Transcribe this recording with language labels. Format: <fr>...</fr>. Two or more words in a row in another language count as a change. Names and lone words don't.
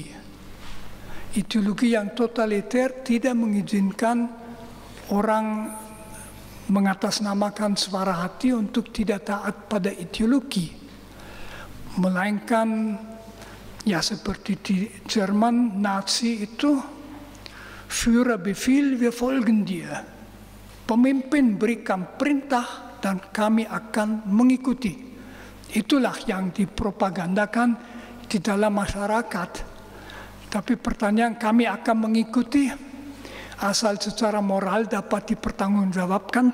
<id>Ideologi yang totaliter tidak mengizinkan orang mengatasnamakan suara hati untuk tidak taat pada ideologi. Melainkan ya seperti di Jerman Nazi itu,</id> <de>Führer Befehl, wir folgen dir.</de> <id>Pemimpin berikan perintah dan kami akan mengikuti. Itulah yang dipropagandakan di dalam masyarakat. Tapi pertanyaan, kami akan mengikuti asal secara moral dapat dipertanggungjawabkan?</id>